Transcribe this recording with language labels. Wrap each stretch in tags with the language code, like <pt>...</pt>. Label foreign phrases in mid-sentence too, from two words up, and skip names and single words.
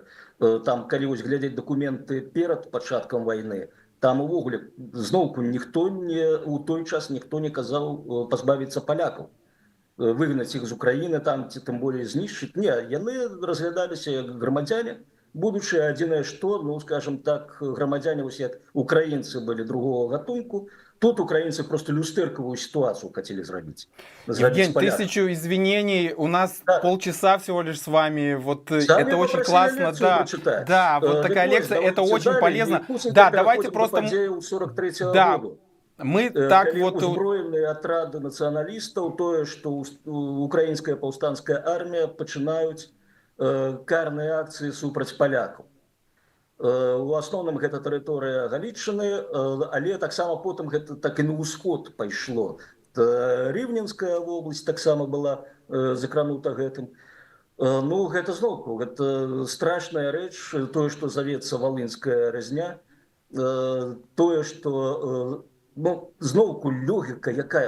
<be>Там, калі вось глядзець дакументы перад пачаткам вайны, там увогуле зноўку у той час ніхто не казаў пазбавіцца палякаў, выгнаць іх з Украіны, там ці тым болей знішчыць. Не, яны разглядаліся як грамадзяне будучыя, адзінае што, скажем так, грамадзяне вось як украінцы былі другого гатунку.</be> <ru>Тут украинцы просто люстерковую ситуацию хотели зробить. Евгений, 1000 извинений. У нас полчаса всего лишь с вами. Вот это очень классно. Да, вот такая лекция, это очень полезно. Да, давайте просто... Да, мы так вот... Узброенные отряды националистов, то, что украинская повстанская армия начинают карные акции супраць поляков.</ru> <be>У асноўным гэта тэрыторыя Галічыны, але таксама потым гэта так і на ўсход пайшло. Рівненская вобласць таксама была закранута гэтым. Гэта зноўку, гэта страшная рэч, тое, што завецца валынская разня, тое, што зноўку логіка якая.</be>